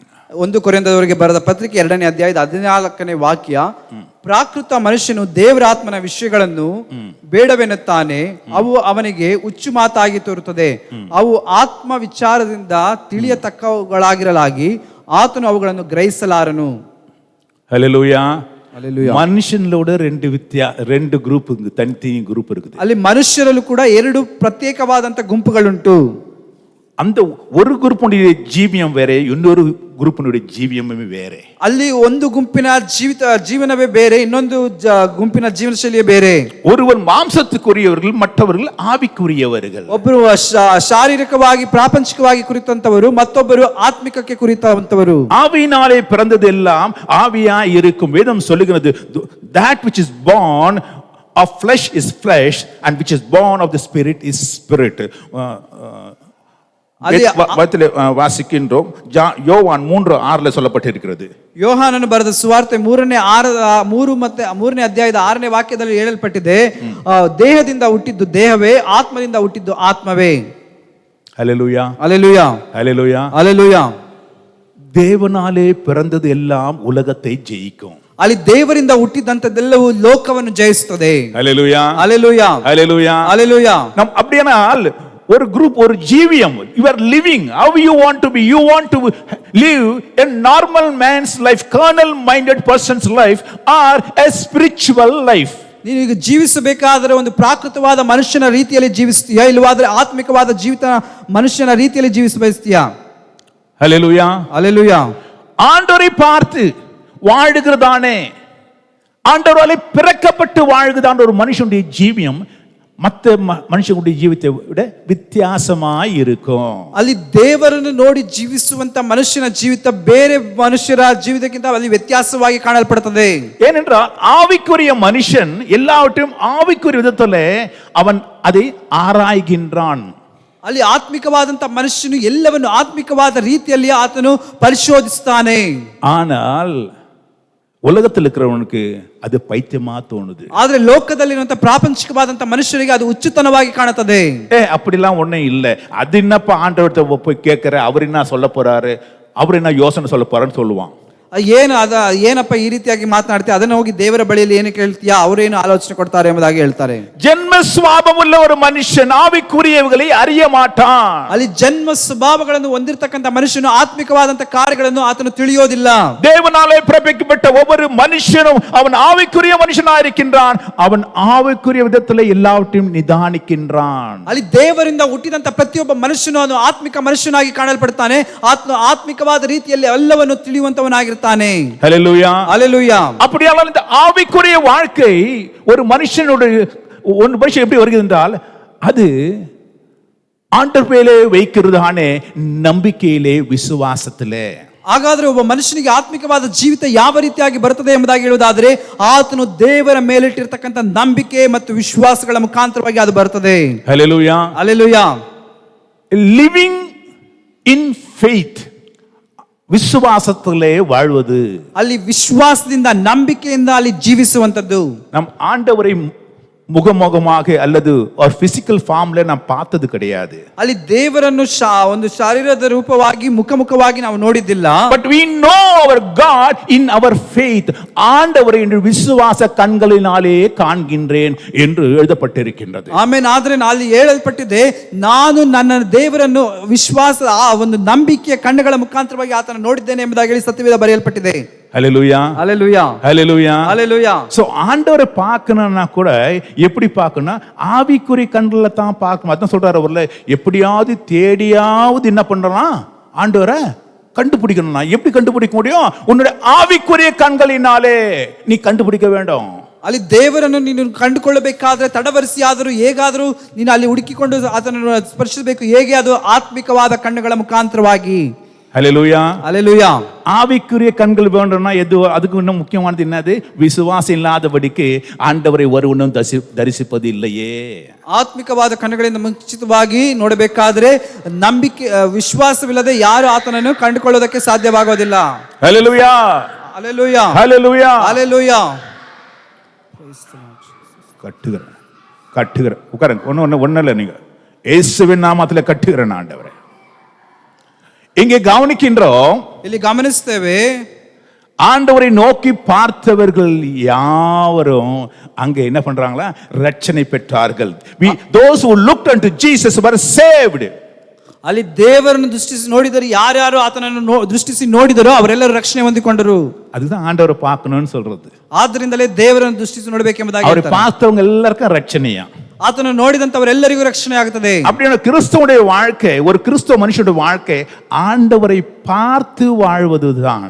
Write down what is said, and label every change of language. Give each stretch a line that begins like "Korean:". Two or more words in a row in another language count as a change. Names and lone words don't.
Kannada: 1 ಕೊರಿಂಥದವರಿಗೆ ಬರೆದ ಪತ್ರಿಕೆ 2ನೇ ಅಧ್ಯಾಯದ 14ನೇ ವಾಕ್ಯ, ಪ್ರಾಕೃತ ಮನುಷ್ಯನು ದೇವರಾತ್ಮನ ವಿಷಯಗಳನ್ನು ಬೇಡವೆನ್ನುತ್ತಾನೆ, ಅವು ಅವನಿಗೆ ಹುಚ್ಚು ಮಾತಾಗಿ ತೋರುತ್ತದೆ, ಅವು ಆತ್ಮ ವಿಚಾರದಿಂದ ತಿಳಿಯತಕ್ಕವುಗಳಾಗಿರಲಾಗಿ ಆತನು ಅವುಗಳನ್ನು ಗ್ರಹಿಸಲಾರನು.
Tamil: ஹல்லேலூயா.
Kannada: ಮನುಷ್ಯನಲ್ಲೋಡ 2 ಗ್ರೂಪ್, ತನಿತನಿ ಗ್ರೂಪ್ இருக்குது. ಅಲ್ಲಿ ಮನುಷ್ಯರಲ್ಲೂ ಕೂಡ 2 ಪ್ರತ್ಯೇಕವಾದಂತ ಗುಂಪುಗಳುಂಟು.
Tamil: அந்த ஒரு குரூப்புடைய ஜீவியம் வேற, இன்னொரு குரூப்பினுடைய ஜீவியமே வேற.
Kannada: ಅಲ್ಲಿ ಒಂದು ಗುಂಪಿನ ಜೀವನವೇ ಬೇರೆ, ಇನ್ನೊಂದು ಗುಂಪಿನ ಜೀವನ ಶೈಲಿಯೇ ಬೇರೆ.
Tamil: ஒருவர் ಮಾಂಸத்துக்குரியவர்கள், மற்றவர்கள் ஆவிக்குரியவர்கள்.
Kannada: ಒಬ್ಬರು ಶಾರೀರಿಕವಾಗಿ ಪ್ರಾಪಂಚಿಕವಾಗಿ ಕುರಿತಂತವರು, ಮತ್ತೊಬ್ಬರು ಆತ್ಮಿಕಕ್ಕೆ ಕುರಿತಂತವರು.
Tamil: ஆவியினாலே பிறந்ததெல்லாம் ஆவியாய் இருக்கும். வேதம் சொல்லுகிறது,
English: that which is born of flesh is flesh, and which is born of the spirit is spirit.
Tamil: வாசிக்கின்றோம். யோவான் 3:6 சொல்லப்பட்டிருக்கிறது.
Kannada: ಯೋಹಾನನು ಬರೆದ ಸುವಾರ್ತೆ 3ನೇ ಅಧ್ಯಾಯದ 6ನೇ ವಾಕ್ಯದಲ್ಲಿ ಹೇಳಲ್ಪಟ್ಟಿದೆ, ದೇಹದಿಂದ ಹುಟ್ಟಿದ್ದು ದೇಹವೇ, ಆತ್ಮದಿಂದ ಹುಟ್ಟಿದ್ದು ಆತ್ಮವೇ.
Tamil: ஹல்லேலூயா, ஹல்லேலூயா, ஹல்லேலூயா, ஹல்லேலூயா. தேவனாலே பிறந்தது எல்லாம் உலகத்தை ஜெயிக்கும்.
Kannada: ಅಲ್ಲಿ ದೇವರಿಂದ ಹುಟ್ಟಿದಂತದ್ದೆಲ್ಲವೂ ಲೋಕವನ್ನು ಜಯಿಸುತ್ತದೆ.
Tamil: ஹல்லேலூயா, ஹல்லேலೂயா, ஹல்லேலூயா, ஹல்லேலೂயா. நம் அப்படியானால் ஒரு குரூப், ஒரு ஜீவியம்,
English: you are living how you want to be. You want to live a normal man's life, carnal minded person's life, or a spiritual life.
Kannada: ನೀನು ಈಗ ಜೀವಿಸಬೇಕಾದರೆ ಒಂದು ಪ್ರಾಕೃತವಾದ ಮನುಷ್ಯನ ರೀತಿಯಲ್ಲಿ ಜೀವಿಸ್ತೀಯಾ, ಇಲ್ಲವಾದ್ರೆ ಆತ್ಮಿಕವಾದ ಜೀವಿತ ಮನುಷ್ಯನ ರೀತಿಯಲ್ಲಿ ಜೀವಿಸ ಬಯಸ್ತೀಯಾ?
Tamil: ஹல்லேலூயா, ஹல்லேலூயா. ஆண்டவரை பார்த்து வாழுகிறதானே, ஆண்டவராலே பிறக்கப்பட்டு வாழ்கிறதான ஒரு மனுஷனுடைய ஜீவியம் மற்ற மனுஷனுடைய ஜீவித்தை விட வித்தியாசமாய் இருக்கும்.
Kannada: ಅಲ್ಲಿ ದೇವರನ್ನು ನೋಡಿ ಜೀವಿಸುವಂತ ಮನುಷ್ಯನ ಜೀವಿತ ಬೇರೆ ಮನುಷ್ಯರ ಜೀವಿತಕ್ಕಿಂತ ಅಲ್ಲಿ ವ್ಯತ್ಯಾಸವಾಗಿ ಕಾಣಲ್ಪಡುತ್ತದೆ.
Tamil: ஏனென்றால் ஆவிக்குரிய மனுஷன் எல்லாவற்றையும் ஆவிக்குரிய விதத்திலே அவன் அதை ஆராய்கின்றான்.
Kannada: ಅಲ್ಲಿ ಆತ್ಮಿಕವಾದಂತ ಮನುಷ್ಯನು ಎಲ್ಲವನ್ನು ಆತ್ಮಿಕವಾದ ರೀತಿಯಲ್ಲಿ ಆತನು ಪರಿಶೋಧಿಸ್ತಾನೆ.
Tamil: ஆனால் உலகத்தில் இருக்கிறவனுக்கு அது பைத்தியமா தோணுது.
Kannada: ಆದ್ರೆ ಲೋಕದಲ್ಲಿರುವಂತ ಪ್ರಾಪಂಚಿಕವಾದಂತ ಮನುಷ್ಯರಿಗೆ ಅದು ಹುಚ್ಚುತನವಾಗಿ ಕಾಣುತ್ತದೆ.
Tamil: அப்படிலாம் ஒண்ணும் இல்லை, அது என்னப்பா ஆண்டவர்கிட்ட போய் கேட்கிற, அவர் என்ன சொல்ல போறாரு, அவர் என்ன யோசனை சொல்ல போறான்னு சொல்லுவான்.
Kannada: ಏನಪ್ಪ ಈ ರೀತಿಯಾಗಿ ಮಾತನಾಡ್ತೀಯ, ಅದನ್ನ ಹೋಗಿ ದೇವರ ಬಳಿಯಲ್ಲಿ ಏನು ಕೇಳ್ತೀಯಾ, ಅವರೇನು ಆಲೋಚನೆ ಕೊಡ್ತಾರೆ ಎಂಬುದಾಗಿ ಹೇಳ್ತಾರೆ.
Tamil: ஜென்ம சுபாவமுள்ள ஒரு மனுஷன் ஆவிக்குரியவைகளை அறிய மாட்டான்.
Kannada: ಅಲ್ಲಿ ಜನ್ಮ ಸ್ವಭಾವಗಳನ್ನು ಹೊಂದಿರತಕ್ಕಂತ ಮನುಷ್ಯನು ಆತ್ಮಿಕವಾದಂತ ಕಾರ್ಯಗಳನ್ನು ಆತನು ತಿಳಿಯೋದಿಲ್ಲ.
Tamil: தேவனாலே பிறப்பிக்கப்பட்ட ஒவ்வொரு மனுஷனும் அவன் ஆவிக்குரிய மனுஷனாக இருக்கின்றான். அவன் ஆவிக்குரிய விதத்திலே எல்லாவற்றையும் நிதானிக்கின்றான்.
Kannada: ಅಲ್ಲಿ ದೇವರಿಂದ ಹುಟ್ಟಿದಂತ ಪ್ರತಿಯೊಬ್ಬ ಮನುಷ್ಯನು ಅವನು ಆತ್ಮಿಕ ಮನುಷ್ಯನಾಗಿ ಕಾಣಲ್ಪಡ್ತಾನೆ. ಆತ್ಮಿಕವಾದ ರೀತಿಯಲ್ಲಿ ಎಲ್ಲವನ್ನು ತಿಳಿಯುವಂತವನಾಗಿರ್ತಾನೆ.
Tamil: ஹல்லேலூயா, ஹல்லேலூயா. அப்படியானால் இந்த ஆவிக்குரிய வாழ்க்கை ஒரு மனுஷனுடைய மனுஷன் எப்படி வருகிறது என்றால், அது ஆண்டவர் மேலே வைக்கிறதானே ನಂಬಿಕೆயிலே, ವಿಶ್ವಾಸத்திலே.
Kannada: ಹಾಗಾದ್ರೆ ಒಬ್ಬ ಮನುಷ್ಯನಿಗೆ ಆತ್ಮಿಕವಾದ ಜೀವಿತ ಯಾವ ರೀತಿಯಾಗಿ ಬರುತ್ತದೆ ಎಂಬುದಾಗಿ ಹೇಳುವುದಾದ್ರೆ, ಆತನು ದೇವರ ಮೇಲಿಟ್ಟಿರ್ತಕ್ಕಂಥ ನಂಬಿಕೆ ಮತ್ತು ವಿಶ್ವಾಸಗಳ ಮುಖಾಂತರವಾಗಿ ಅದು ಬರುತ್ತದೆ.
Tamil: ஹல்லேலூயா, ஹல்லேலೂயா.
English: living in faith,
Tamil: விசுவாசத்திலே வாழ்வது.
Kannada: ಅಲ್ಲಿ ವಿಶ್ವಾಸದಿಂದ, ನಂಬಿಕೆಯಿಂದ ಅಲ್ಲಿ ಜೀವಿಸುವಂತದ್ದು.
Tamil: நம் ஆண்டவரை முகமுகமாக அல்லது ஒரு
English: physical form
Tamil: நாம் பார்த்தது கிடையாது.
Kannada: ಅಲ್ಲಿ ದೇವರನ್ನು ಒಂದು ಶಾರೀರದ ರೂಪವಾಗಿ ಮುಖಮುಖವಾಗಿ ನಾವು ನೋಡಿದ್ದಿಲ್ಲ.
English: But we know our God in our faith.
Tamil: ஆண்டவரை என்று விசுவாச கண்களினாலே காண்கின்றேன் என்று எழுதப்பட்டிருக்கின்றது.
Kannada: ಆಮೇಲೆ ಆದ್ರೆ ಅಲ್ಲಿ ಹೇಳಲ್ಪಟ್ಟಿದೆ, ನಾನು ನನ್ನ ದೇವರನ್ನು ವಿಶ್ವಾಸ ಒಂದು ನಂಬಿಕೆಯ ಕಣ್ಣುಗಳ ಮುಖಾಂತರವಾಗಿ ಆತನ ನೋಡಿದ್ದೇನೆ ಎಂಬುದಾಗಿ ಹೇಳಿ ಸತ್ಯವೇದ ಬರೆಯಲ್ಪಟ್ಟಿದೆ.
Tamil: ஹல்லேலூயா, ஹல்லேலூயா, ஹல்லேலூயா, ஹல்லேலூயா. சோ ஆண்டவரை பார்க்கணும்னா கூட எப்படி பார்க்கணும்னா ஆவிக்குரிய கண்கள தான் பார்க்கணும். அதான் சொல்றாரு அவர்ல, எப்படியாவது தேடியாவது என்ன பண்றலாம், ஆண்டவரை கண்டுபிடிக்கணும்னா எப்படி கண்டுபிடிக்க முடியும்? உன்னுடைய ஆவிக்குரிய கண்களினாலே நீ கண்டுபிடிக்க வேண்டும்.
Kannada: ಅಲ್ಲಿ ದೇವರನ್ನು ನೀನು ಕಂಡುಕೊಳ್ಳಬೇಕಾದ್ರೆ ತಡವರಿಸಿ ಆದರೂ ಹೇಗಾದರೂ ನೀನು ಅಲ್ಲಿ ಹುಡುಕಿಕೊಂಡು ಅದನ್ನು ಸ್ಪರ್ಶಿಸಬೇಕು. ಹೇಗೆ? ಅದು ಆತ್ಮಿಕವಾದ ಕಣ್ಣುಗಳ ಮುಖಾಂತರವಾಗಿ.
Tamil: ஹல்லேலூயா, ஹல்லேலூயா. ஆவிக்குரிய கண்கள் வேண்டும்னா எது? அதுக்கு இன்னும் முக்கியமானது என்னது? விசுவாசம் இல்லாதபடிக்கு ஆண்டவரை ஒருவனும் தரிசிப்பது இல்லையே.
Kannada: ಆತ್ಮಿಕವಾದ ಕಣ್ಣುಗಳಿಂದ ಮುಂಚಿತವಾಗಿ ನೋಡಬೇಕಾದ್ರೆ ನಂಬಿಕೆ ವಿಶ್ವಾಸವಿಲ್ಲದೆ ಯಾರು ಆತನನ್ನು ಕಂಡುಕೊಳ್ಳೋದಕ್ಕೆ ಸಾಧ್ಯವಾಗೋದಿಲ್ಲ.
Tamil: ஹல்லேலூயா, ஹல்லேலூயா, ஹல்லேலூயா, ஹல்லேலூயா. கட்டுகிற உட்காருங்க. ஒன்னும் இல்லை, நீங்க இயேசுவின் நாமத்துல கட்டுகிறேன் ஆண்டவரை. இங்கே கவனிக்கின்றோம்,
Kannada: ಇಲ್ಲಿ ಗಮನಿಸ್ತೇವೆ,
Tamil: ஆண்டவரை நோக்கி பார்த்தவர்கள் யாவரும் அங்கே என்ன பண்றாங்களா? ரட்சனை பெற்றார்கள்.
English: Those who looked unto Jesus were saved.
Kannada: ಅಲ್ಲಿ ದೇವರನ್ನು ದೃಷ್ಟಿಸಿ ನೋಡಿದರು, ಯಾರ್ಯಾರು ಆತನನ್ನು ದೃಷ್ಟಿಸಿ ನೋಡಿದರೋ ಅವರೆಲ್ಲರೂ ರಕ್ಷಣೆ ಹೊಂದಿಕೊಂಡರು.
Tamil: அதுதான் ஆண்டவரை பார்க்கணும்னு சொல்றது.
Kannada: ಆದ್ರಿಂದಲೇ ದೇವರನ್ನು ದೃಷ್ಟಿಸಿ ನೋಡಬೇಕೆಂಬುದಾಗಿ
Tamil: அவரை பார்த்தவங்க எல்லாருக்கும் ரட்சணையா.
Kannada: ಆತನು ನೋಡಿದಂತವರೆಲ್ಲರಿಗೂ ರಕ್ಷಣೆ ಆಗುತ್ತದೆ.
Tamil: அப்படியான கிறிஸ்துவுடைய வாழ்க்கை, ஒரு கிறிஸ்துவ மனுஷனுடைய வாழ்க்கை ஆண்டவரை பார்த்து வாழ்வதுதான்.